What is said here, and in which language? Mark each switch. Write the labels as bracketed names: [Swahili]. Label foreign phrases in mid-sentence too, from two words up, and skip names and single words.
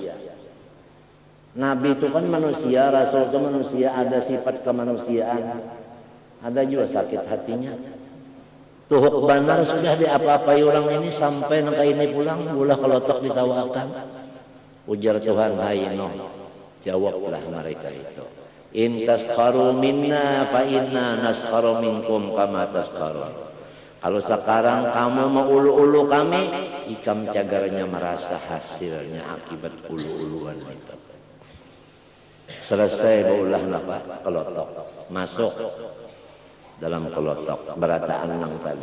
[Indonesian] Nabi itu kan manusia, Rasul itu manusia, ada sifat kemanusiaan, ada juga sakit hatinya. [Banjar] Tuhuk banar sudah diapa-apai orang ini sampai nangka ini pulang ulah kelotok ditawakan. [Indonesian] Ujar Tuhan, hai Nuh, jawablah mereka itu. [Arabic] إن تسخروا منا فإنا نسخر منكم كما تسخرون. [Banjar] Kalau sekarang kamu mau ulu-ulu kami, ikam cagarnya merasa hasilnya akibat ulu-uluan itu. Selesai baulah napa kelotok, masuk dalam kelotok berataan nang tadi.